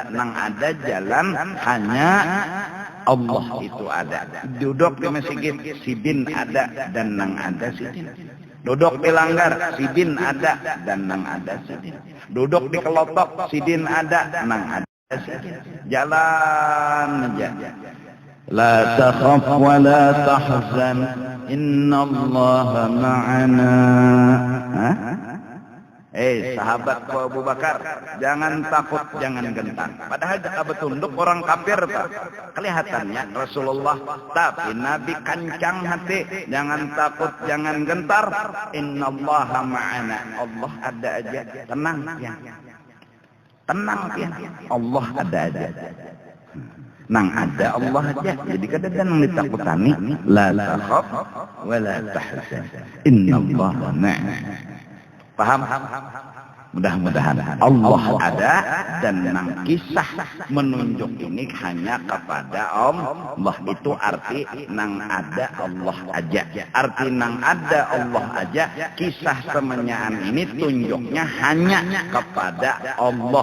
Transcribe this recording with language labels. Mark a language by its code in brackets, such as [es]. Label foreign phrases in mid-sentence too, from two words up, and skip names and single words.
[bjn] Nang ada jalan hanya Allah itu ada. Duduk di masjid, sidin ada dan nang ada sidin. Duduk di langgar, sidin ada dan nang ada sidin. Duduk di kelotok, sidin ada, nang ada sidin. Jalan aja. [ar] La takhaf wa la tahzan, innallaha ma'ana. [bjn] Sahabat Abu Bakar, jangan takut, jangan gentar. Padahal jika betunduk orang kafir, kelihatannya Rasulullah, tapi Nabi kancang hati. Jangan takut, jangan gentar. [ar] Innallaha ma'ana. [bjn] Allah ada aja. Tenang ya. Tenang ya. Allah ada aja. Nang ada Allah aja. Jadi kadang nang ditakutani, [ar] la takhaf wa la tahzan, innallaha ma'ana. [bjn] Paham? Mudah-mudahan Allah ada, dan nang kisah menunjuk ini hanya kepada Allah. Itu arti nang ada Allah aja. Arti nang ada Allah aja, kisah semenyaan ini tunjuknya hanya kepada Allah.